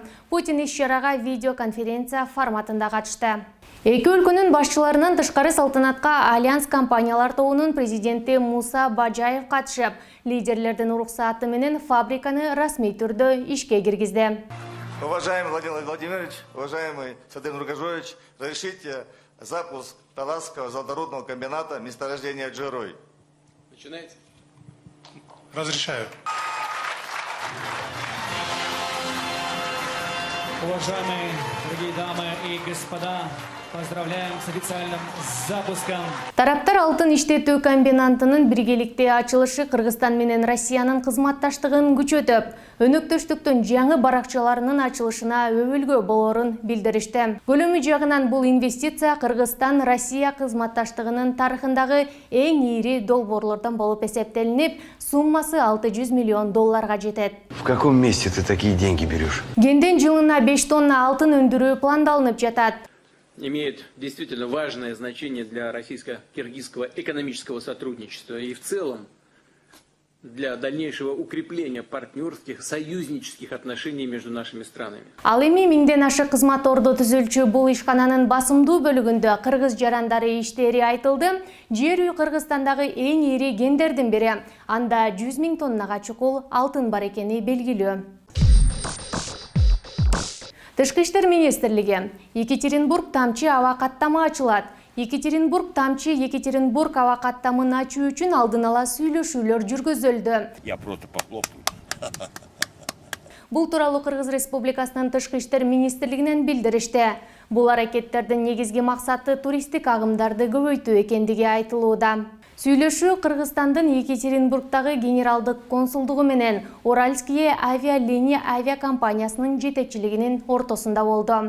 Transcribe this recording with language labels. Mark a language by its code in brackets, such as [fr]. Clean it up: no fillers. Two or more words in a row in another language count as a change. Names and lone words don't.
[ky] Путин иш-чарага видеоконференция форматында катышты. Эки өлкөнүн башчыларынын тышкары салтанатка Альянс компаниялар тобунун президенти Муса Бажаев катышып, лидерлердин уруксааты менен фабриканы расмий түрдө ишке киргизди. [ru] Уважаемый Владимир Владимирович, уважаемый Садыр Нургажоевич, разрешите запуск Таласского золоторудного комбината месторождения Джерой. Начинайте. Разрешаю. Уважаемые дорогие дамы и господа, поздравляем с официальным запуском. [ky] Тараптар алтын иштетүү комбинатынын биргеликте ачылышы Кыргызстан менен Россиянын кызматташтыгын күчөтүп, өнөктөштүктүн жаңы баракчаларынын ачылышына өбүлгө болорун билдиришти. Көлөмү жагынан бул инвестиция Кыргызстан-Россия кызматташтыгынын тарыхындагы эң ири долбоорлордон болуп эсептелинип, суммасы $600 миллион жетет. [ru] В каком месте ты такие деньги берешь? [ky] Кенден жылына 5 тонна алтын өндүрүү пландалынып жатат. [ru] Имеет действительно важное значение для российско-киргизского экономического сотрудничества и в целом для дальнейшего укрепления партнерских, союзнических отношений между нашими странами. [ky] Ал эми миңден ашык кызмат ордо түзүлчү бул ишкананын басымдуу бөлүгүндө кыргыз жарандары иштери айтылды. Жер үй Кыргызстандагы эң ири кендердин бири. Анда 100 000 тоннага чукул алтын бар экени белгилүү. Тышкы иштер министрлиги Екатеринбург тамчы аба каттамы ачылат. Екатеринбург тамчы Екатеринбург аба каттамын ачуу үчүн алдын ала сүйлөшүүлөр жүргүзүлдү. [ru] Я просто похлопаю. [ky] Бул тууралуу Кыргыз Республикасынын Тышкы иштер министрлигинен билдиришти. Бул аракеттердин негизги максаты туристтик агымдарды көбөйтүү экендиги айтылууда. Сүйлөшүү Кыргызстандын Екатеринбургдагы генералдык консулдугу менен Уральские авиалиния авиакомпаниясынын жетекчилигинин ортосунда болду.